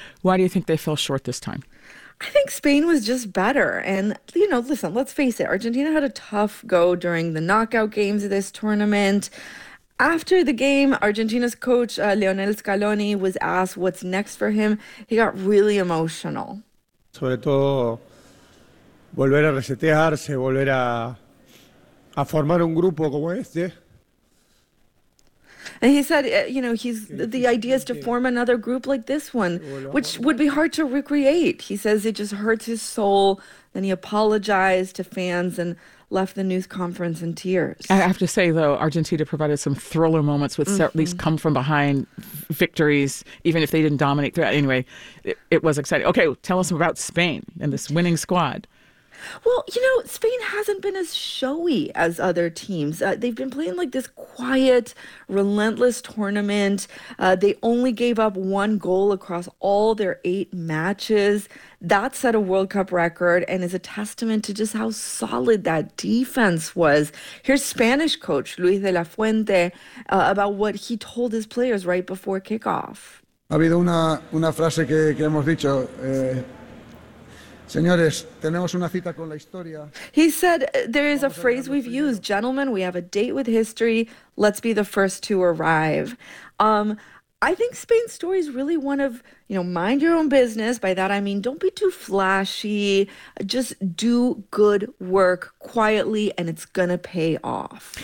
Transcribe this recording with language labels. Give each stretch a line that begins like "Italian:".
English: Why do you think they fell short this time? I think Spain was just better. And, you know, listen, let's face it. Argentina had a tough go during the knockout games of this tournament. After the game, Argentina's coach, Lionel Scaloni, was asked what's next for him. He got really emotional.
Spanish: Sobre todo volver a resetearse, volver a formar un grupo como este.
English: And he said, you know, he's the idea is to form another group like this one, which would be hard to recreate. He says it just hurts his soul. Then he apologized to fans and left the news conference in tears. I have to say, though, Argentina provided some thriller moments with at least come from behind victories, even if they didn't dominate. Anyway, it was exciting. Okay, tell us about Spain and this winning squad. Well, you know, Spain hasn't been as showy as other teams. They've been playing like this quiet, relentless tournament. They only gave up 1 goal across all their 8 matches. That set a World Cup record and is a testament to just how solid that defense was. Here's Spanish coach Luis de la Fuente about what he told his players right before kickoff.
Spanish: Ha habido una frase que hemos dicho. Señores, tenemos una cita con la historia.
English: He said, there is a phrase we've used. Gentlemen, we have a date with history. Let's be the first to arrive. I think Spain's story is really one of, you know, mind your own business. By that, I mean, don't be too flashy. Just do good work quietly, and it's going to pay off.